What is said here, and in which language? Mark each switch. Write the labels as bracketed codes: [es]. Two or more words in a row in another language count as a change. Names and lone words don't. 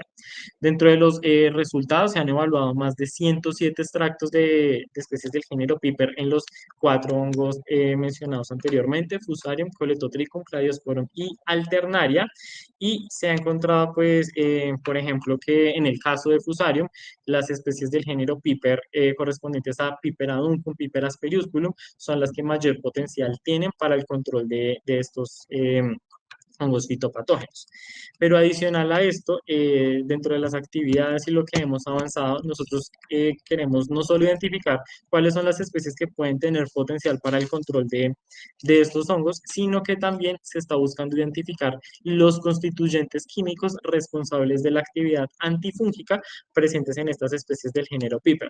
[es] Dentro de los resultados se han evaluado más de 107 extractos de especies del género Piper en los 4 hongos mencionados anteriormente, Fusarium, Coletotrichum, Cladiosporum y Alternaria, y se ha encontrado, pues, por ejemplo, que en el caso de Fusarium, las especies del género Piper correspondientes a Piper aduncum, Piper aspergillus, son las que mayor potencial tienen para el control de estos hongos fitopatógenos. Pero adicional a esto, dentro de las actividades y lo que hemos avanzado, nosotros queremos no solo identificar cuáles son las especies que pueden tener potencial para el control de estos hongos, sino que también se está buscando identificar los constituyentes químicos responsables de la actividad antifúngica presentes en estas especies del género Piper.